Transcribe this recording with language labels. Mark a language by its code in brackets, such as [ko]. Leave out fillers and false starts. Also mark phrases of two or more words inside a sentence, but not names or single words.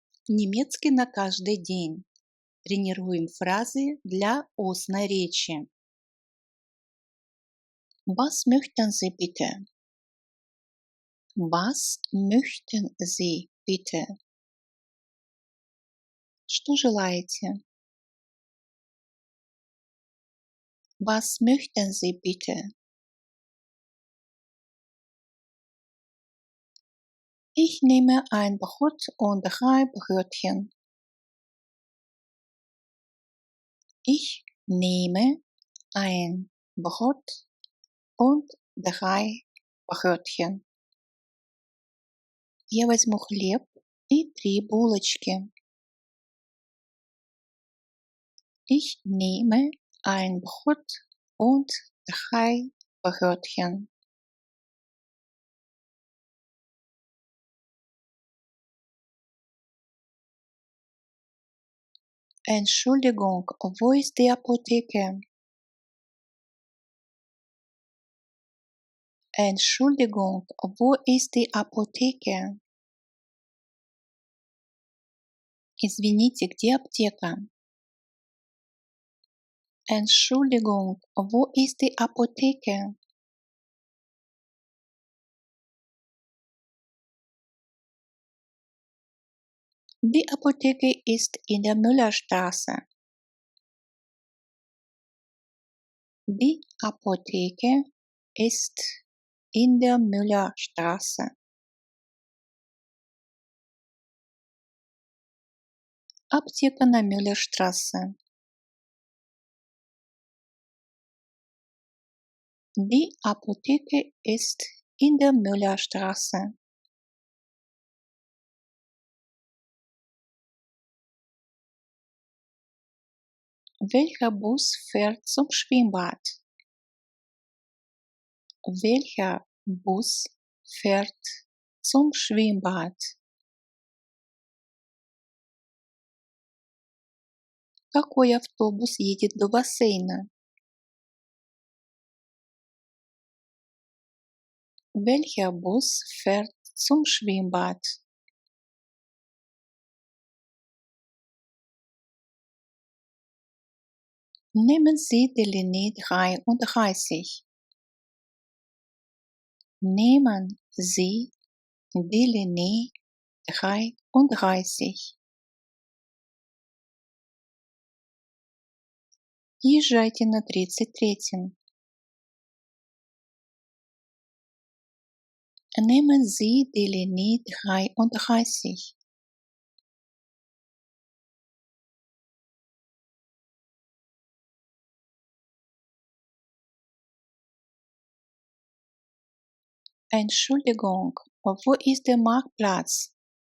[ru] Немецкий на каждый день. Тренируем фразы для устной речи. [de] Was möchten Sie bitte? Was möchten Sie bitte? [ru] Что желаете? [de] Was möchten Sie bitte? Ich nehme ein Brot und 3 Brötchen. Ich nehme ein Brot und 3 Brötchen. [ru] Я возьму хлеб и 3 булочки. [de] Ich nehme ein Brot und 3 Brötchen. Entschuldigung, wo ist die Apotheke? Entschuldigung, wo ist die Apotheke? [ru] Извините, где аптека? [de] Entschuldigung, wo ist die Apotheke? Die Apotheke ist in der Müllerstraße. Die Apotheke ist in der Müllerstraße. [ru] Аптека на Мюллерштрассе. [de] Die Apotheke ist in der Müllerstraße. Welcher Bus fährt zum Schwimmbad? Welcher Bus fährt zum Schwimmbad? [ru] Какой автобус едет до бассейна? [de] Welcher Bus fährt zum Schwimmbad? Nehmen Sie die Linie 33. Nehmen Sie die Linie 33. [ru] Езжайте на 33. [de] Nehmen Sie die Linie 33. Entschuldigung, wo ist der Marktplatz?